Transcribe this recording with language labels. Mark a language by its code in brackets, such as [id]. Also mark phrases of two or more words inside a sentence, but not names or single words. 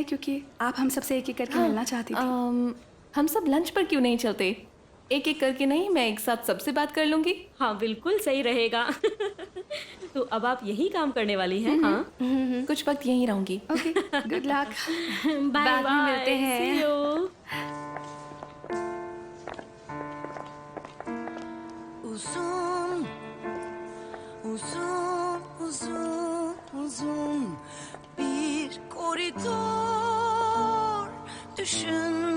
[hi] क्योंकि आप हम सबसे एक एक करके मिलना चाहती थी। हम सब लंच पर क्यों नहीं चलते? एक एक करके नहीं, मैं एक साथ सबसे बात कर लूंगी। हाँ, बिल्कुल सही रहेगा। तो अब आप यही काम करने वाली हैं? हाँ, कुछ वक्त यहीं रहूंगी। [en] okay, good luck. [hi] बाय। बाद में मिलते हैं। [en] See you. [tr] Uzun, uzun, uzun, uzun bir koridor düşün.